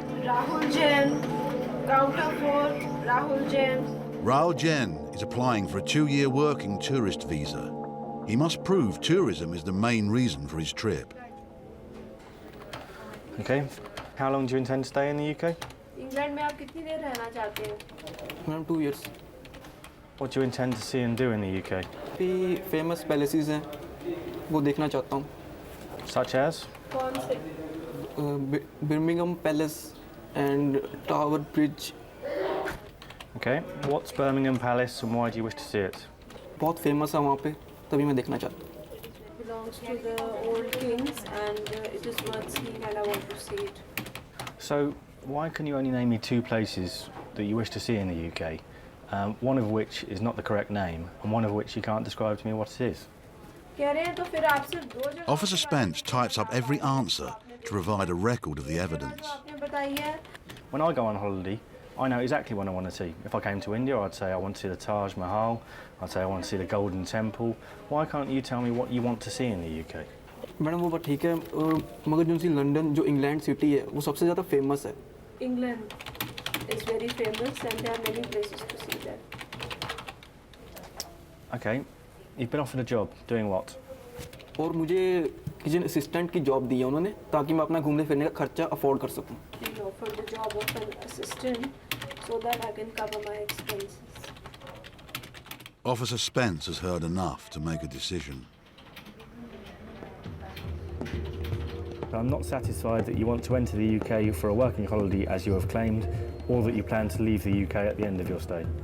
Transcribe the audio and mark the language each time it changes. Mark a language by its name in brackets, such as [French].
[English] Rahul Jain, counter 4, Rahul Jain. Rahul Jain is applying for a 2-year working tourist visa. He must prove tourism is the main reason for his trip. Okay. How long do you intend to stay in the UK? [Hindi] England में आप कितनी देर रहना चाहते हैं? [English] Around 2 years. What do you intend to see and do in the UK? [Hindi] भी [English] famous palaces [Hindi] हैं, वो देखना चाहता हूँ. [English] Such as? [Hindi] कौन से? [English] Birmingham Palace and Tower Bridge. Okay. What's Birmingham Palace and why do you wish to see it? [Hindi] बहुत famous है वहाँ पे, तभी मैं देखना चाहता हूँ. [English] It belongs to the old kings and it is worth seeing and I want to see it. So, why can you only name me 2 places that you wish to see in the UK, one of which is not the correct name, and one of which you can't describe to me what it is? Officer Spence types up every answer to provide a record of the evidence. When I go on holiday, I know exactly what I want to see. If I came to India, I'd say I want to see the Taj Mahal, I'd say I want to see the Golden Temple. Why can't you tell me what you want to see in the UK? [Hindi] Madam वो बात ठीक है, मगर जो सी London जो England city है वो सबसे ज़्यादा फेमस है. [English] England is very famous and there are many places to see there. Okay, you've been offered a job. Doing what? [Hindi] और मुझे किचन असिस्टेंट की जॉब दी है उन्होंने ताकि मैं अपना घूमने फिरने का खर्चा अफोर्ड कर सकूं. [English] They offered the job of an assistant so that I can cover my expenses. Officer Spence has heard enough to make a decision. I'm not satisfied that you want to enter the UK for a working holiday as you have claimed, or that you plan to leave the UK at the end of your stay.